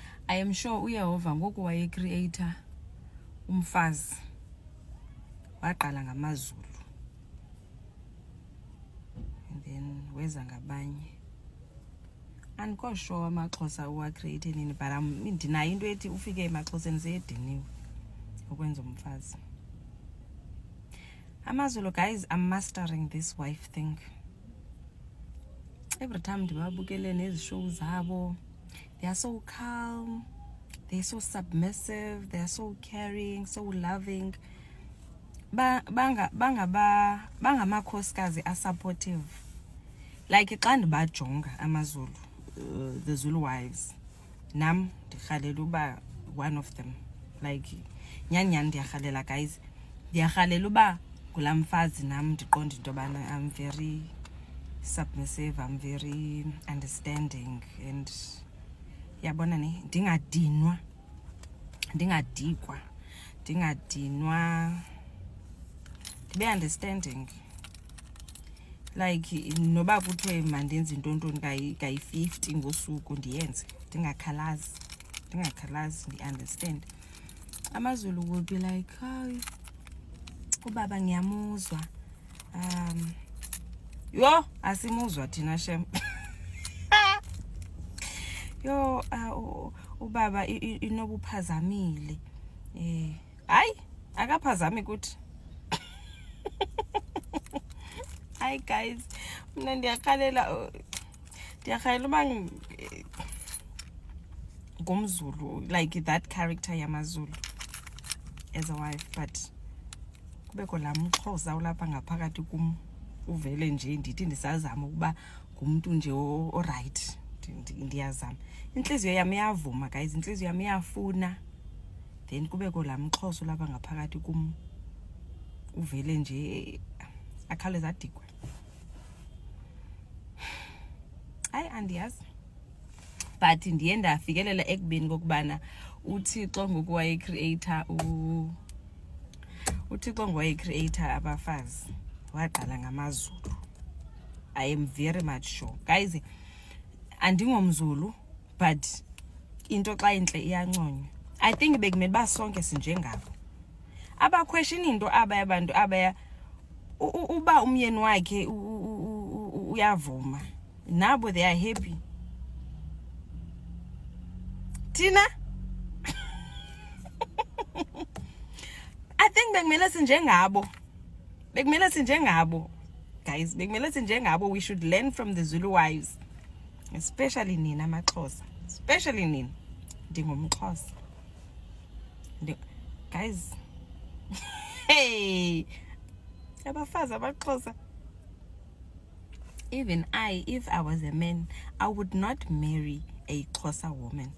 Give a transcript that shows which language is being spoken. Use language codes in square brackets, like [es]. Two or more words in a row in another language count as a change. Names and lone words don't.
[en] I am sure [xh] uYehova ngoku wayecreator umfazi waqala ngamaZulu [en] and then [xh] weza ngabanye. Andikho sure amaXhosa uwacreate nini, but ndinayo into ethi ufike emaXhoseni seyediniwe ukwenza umfazi. [en] AmaZulu guys are mastering this wife thing. Every time [xh] ndibabukele nezi shows zabo, [en] they are so calm, they're so submissive, they are so caring, so loving. Bangamakhosikazi are supportive. [xh] Like xa ndibajonga amaZulu, [en] the Zulu wives, [xh] nam ndikhalela uba [en] one of them. [xh] Like nyani ndiyakhalela guys, ndiyakhalela uba kulaa mfazi nam ndiqonda into yobana [en] I'm very submissive, I'm very understanding, [xh] and yabona ne ndingadikwa, ndibe understanding. Like noba kuthiwe mandenze intontoni kayi-50 ngosuku ndiyenze, ndingakhalazi, ndi-understand. [en] AmaZulu will be like, [zu] hayi ubaba ngiyamuzwa, yo asimuzwa thina shem. Yo ubaba inobuphazamile, hayi akaphazami kuthi. [en] Hi guys, [xh] mna ndiyakhalela uba ngumZulu, [en] like that character [xh] yamaZulu [en] as a wife, [xh] but kubekho laa mXhosa ulapha ngaphakathi kum uvele nje ndithi ndisazama ukuba ngumntu nje orayithi, ndiyazama. Intliziyo yam iyavuma guys, intliziyo yam iyafuna, then kubekho laa mXhosa ulapha ngaphakathi kum uvele nje akhawuleza adikwe. Hayi andiyazi, but ndiye ndafikelela ekubeni kokubana uThixo ngoku wayecreator abafazi waqala ngamaZulu. [en] I am very much sure guys, [xh] andingomZulu but into xa intle iyanconywa. [en] I think [xh] bekumele basonke sinjengabo abaquestion into abaya abantu abaya uba umyeni wakhe uyavuma nabo [en] they are happy. [xh] Tina [en] I think [xh] bekumele sinjengabo guys, bekumele sinjengabo. [en] We should learn from the Zulu wives, especially [xh] nina amaXhosa, [en] especially [xh] nina ndingumXhosa [en] guys. [xh] Hey abafazi amaXhosa, [en] even if I was a man, I would not marry a Xhosa woman.